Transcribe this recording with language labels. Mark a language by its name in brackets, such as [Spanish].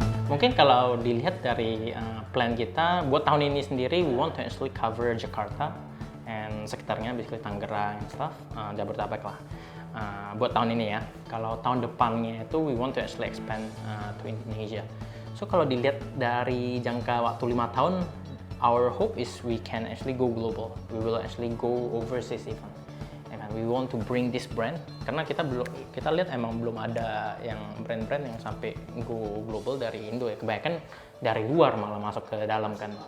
[Indonesian] Mungkin kalau dilihat dari plan kita buat tahun ini sendiri, [English] we want to actually cover Jakarta and [Indonesian] sekitarnya, [English] basically Tangerang and stuff, [Indonesian] Jabodetabek lah. Buat tahun ini ya. Kalau tahun depannya itu [English] we want to actually expand to Indonesia. So [Indonesian] kalau dilihat dari jangka waktu 5 tahun, [English] our hope is we can actually go global. We will actually go overseas even. And we want to bring this brand [Indonesian] karena kita lihat emang belum ada yang brand-brand yang sampai [English] go global [Indonesian] dari Indo ya. Kebanyakan dari luar malah masuk ke dalam kan.